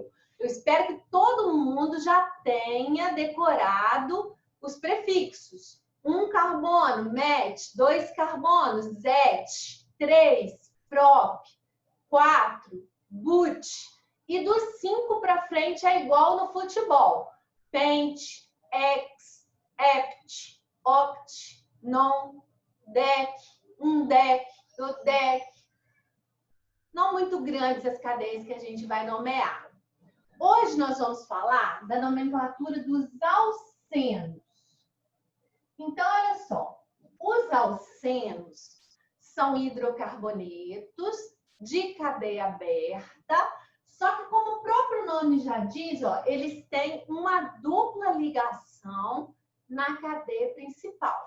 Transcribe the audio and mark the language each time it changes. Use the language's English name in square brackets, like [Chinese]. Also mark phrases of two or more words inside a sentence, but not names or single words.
[Portuguese] Eu espero que todo mundo já tenha decorado os prefixos. 1 carbono, met. 2 carbonos, zet. 3, prop. 4, but. E dos 5 para frente é igual no futebol. Pent, ex, ept, oct, non, dec, dec, dodec. Não muito grandes as cadeias que a gente vai nomear. Hoje nós vamos falar da nomenclatura dos alcenos. Então, olha só, os alcenos são hidrocarbonetos de cadeia aberta, só que como o próprio nome já diz, ó, eles têm uma dupla ligação na cadeia principal.